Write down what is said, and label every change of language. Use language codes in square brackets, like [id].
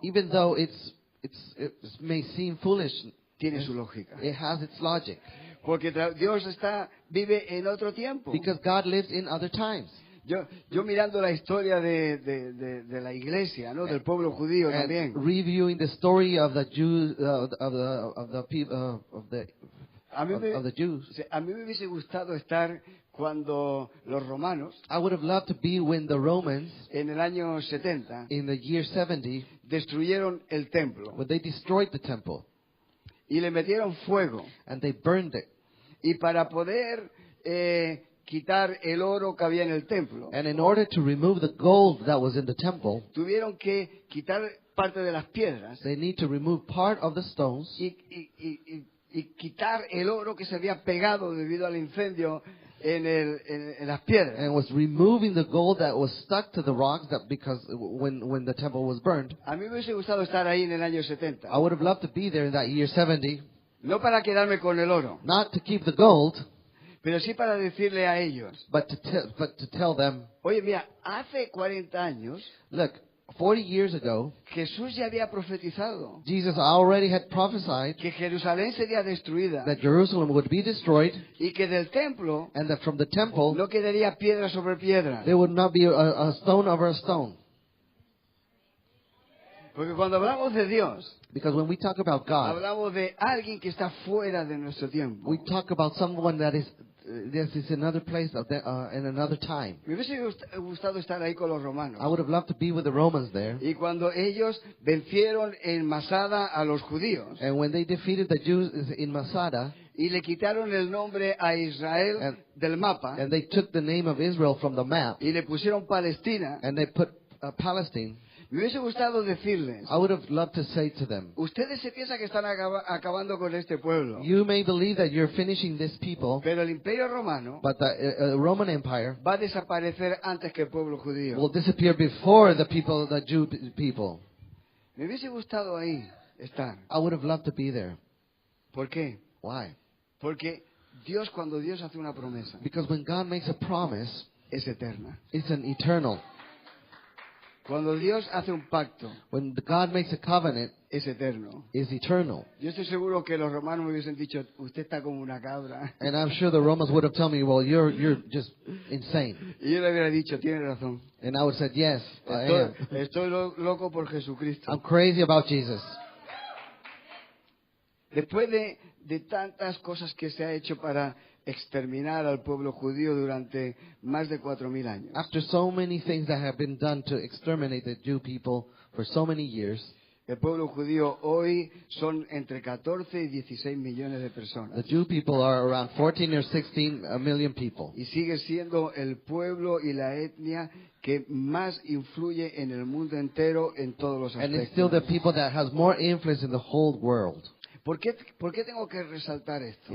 [en] even though it may seem foolish, [es] tiene su lógica. [en] it has its logic. [es] Porque Dios vive en otro tiempo. [en] Because God lives in other times. [es] Yo mirando la historia de la iglesia, ¿no? Del pueblo judío [en] And [es] también. [en] reviewing the story of the Jews, of the people, [es] A mí [en] of the Jews. [es] a mí me hubiese gustado estar cuando los romanos, [en] I would have loved to be when the Romans, [es] en el año 70, [en] in the year 70, [es] destruyeron el templo [en] when they destroyed the temple [es] y le metieron fuego. [en] and they burned it. [es] Y para poder quitar el oro que había en el templo, [en] And in order to remove the gold that was in the temple, [es] tuvieron que quitar parte de las piedras [en] they need to remove part of the stones [es] y quitar el oro que se había pegado debido al incendio en las piedras. [en] and was removing the gold that was stuck to the rocks that because when the temple was burned. [es] A mí me hubiese gustado estar ahí en el año 70. [en] I would have loved to be there in that year 70, [es] No para quedarme con el oro, [en] not to keep the gold, [es] pero sí para decirle a ellos, [en] but to tell them, [es] oye, mira, hace 40 años [en] look, 40 years ago, [es] Jesús ya había profetizado [en] Jesus already had prophesied [es] que Jerusalén sería destruida [en] that Jerusalem would be destroyed [es] y que del templo [en] and that from the temple [es] no quedaría piedra sobre piedra. [en] there would not be a stone over a stone. [es] Porque cuando hablamos de Dios, [en] Because when we talk about God, [es] hablamos de alguien que está fuera de nuestro tiempo. [en] we talk about someone that is in another place in another time. [es] Me hubiese gustado estar ahí con los romanos. [en] I would have loved to be with the Romans there. [es] Y cuando ellos vencieron en Masada a los judíos [en] And when they defeated the Jews in Masada, [es] y le quitaron el nombre a Israel del mapa [en] and they took the name of Israel from the map, [es] y le pusieron Palestina, [en] and they put Palestine, [es] me hubiese gustado decirles, [en] I would have loved to say to them, [es] ustedes se piensan que están acabando con este pueblo, [en] you may believe that you're finishing this people, [es] pero el imperio romano [en] but the Roman Empire [es] va a desaparecer antes que el pueblo judío. [en] will disappear before the Jew people. [es] Me hubiese gustado ahí estar. [en] I would have loved to be there. [es] ¿Por qué? [en] Why? [es] Porque cuando Dios hace una promesa, [en] Because when God makes a promise, [es] es eterna. [en] it's an eternal. [es] Cuando Dios hace un pacto, [en] When God makes a covenant, [es] es eterno. [en] it's eternal. [es] Yo estoy seguro que los romanos me hubiesen dicho, usted está como una cabra. [en] And I'm sure the Romans would have told me, well, you're just insane. [es] Y yo le hubiera dicho, tiene razón. [en] And I would have said, yes, I am. [es] Estoy loco por Jesucristo. [en] I'm crazy about Jesus. [es] Después de tantas cosas que se ha hecho para exterminar al pueblo judío durante más de 4.000 años, [en] After so many things that have been done to exterminate the Jew people for so many years, [es] el pueblo judío hoy son entre 14 y 16 millones de [en] the [es] personas. [en] Jew people are around 14 or 16 million people. [es] Y sigue siendo el pueblo y la etnia que más influye en el mundo entero en todos los [en] And it's still the [es] aspectos. [en] people that has more influence in the whole world. [es] ¿Por qué tengo que resaltar esto?